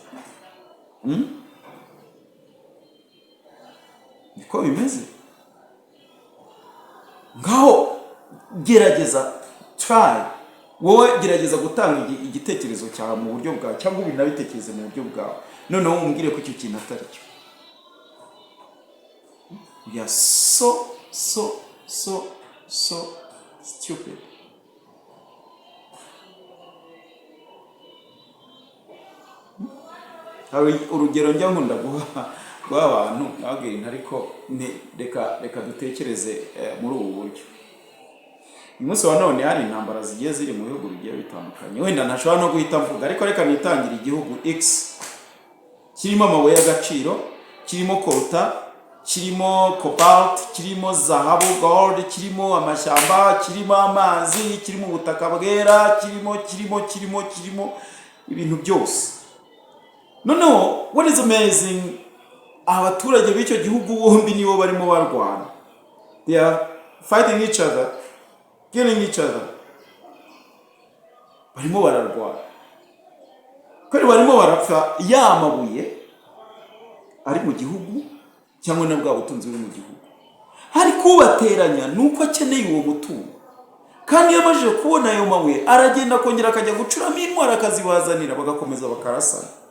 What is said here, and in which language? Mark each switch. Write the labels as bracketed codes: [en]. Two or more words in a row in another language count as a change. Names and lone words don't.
[rw] Niko bimeze. Ngaho gerageza, try, wowe gerageza gutanga igitekerezo cyawe mu buryo bwawe, cyangwa ubinabitekereze mu buryo bwawe, noneho umbwire ko icyo kintu atari cyo. [en] We are so stupid. [rw] Hari urugero njya nkunda guha rw'abantu nababwira ariko reka dutekereze muri ubu buryo. Uyu munsi wa none hari intambara zigiye ziri mu bihugu bigiye bitandukanye, wenda ntashobora no guhita mvuga, ariko reka nitangira igihugu X kirimo amabuye y'agaciro, kirimo coltan, kirimo cobalt, kirimo zahabu gold, kirimo amashyamba, kirimo amazi, kirimo ubutaka bwera, kirimo ibintu byose. [en] Noneho what is amazing, [rw] abaturage b'icyo gihugu bombi nibo barimo barwana. [en] They are fighting each other, killing each other. [rw] Barimo bararwana. Kandi barimo barapfa ya mabuye ari mu gihugu cyangwa na bwa butunzi buri mu gihugu. Hari kubateranya nuko akeneye uwo mutungo. Kandi yamaje kubona ayo mabuye aragenda kongera akajya gucuramo intwara akazibazanira bagakomeza bakarasana.